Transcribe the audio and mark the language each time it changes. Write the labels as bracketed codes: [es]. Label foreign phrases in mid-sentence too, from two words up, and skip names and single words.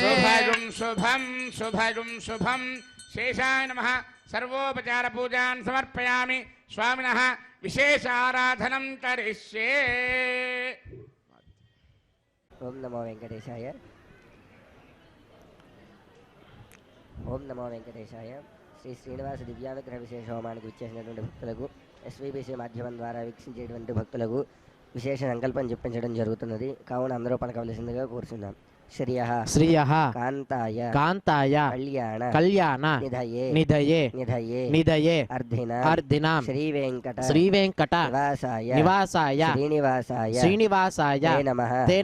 [sa] शुभगुं शुभं शुभगुं शुभं शेषाय नमः सर्वोपचार पूजान् समर्पयामि स्वामिनः विशेष आराधनं करिष्ये ओम नमो वेंकटेशाय ओम नमो वेंकटेशाय [te] శ్రీ శ్రీనివాస దివ్యానుగ్రహ విశేష హోమానికి విచ్చేసినటువంటి భక్తులకు ఎస్వీబీసీ మాధ్యమం ద్వారా వీక్షించేటువంటి భక్తులకు విశేష సంకల్పం చెప్పించడం జరుగుతున్నది. కావున అందరూ పలకవలసిందిగా కోరుచున్నాం. [sa] శ్రియః కాంతాయ కళ్యాణ నిధయే అర్ధినాం శ్రీ వెంకట నివాసాయ శ్రీనివాసాయ తే